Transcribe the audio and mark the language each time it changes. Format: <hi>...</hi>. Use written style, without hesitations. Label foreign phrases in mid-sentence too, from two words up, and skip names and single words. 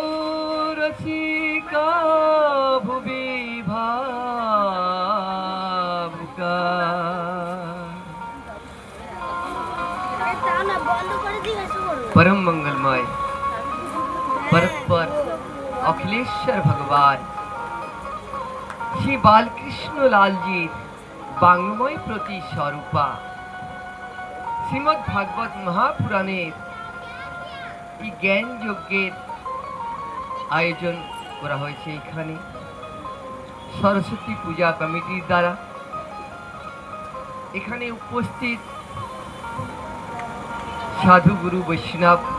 <sa>रसिका भुवि भावुका परम मंगलमय परस्पर अखिलेश्वर भगवान श्री बालकृष्ण लाल जी बांग्मय प्रति स्वरूपा श्रीमद् भागवत महापुराणेर</sa> <bn>এই জ্ঞান যজ্ঞের আয়োজন করা হয়েছে। এখানে সরস্বতী পূজা কমিটির দ্বারা এখানে উপস্থিত সাধু গুরু বৈষ্ণব</bn>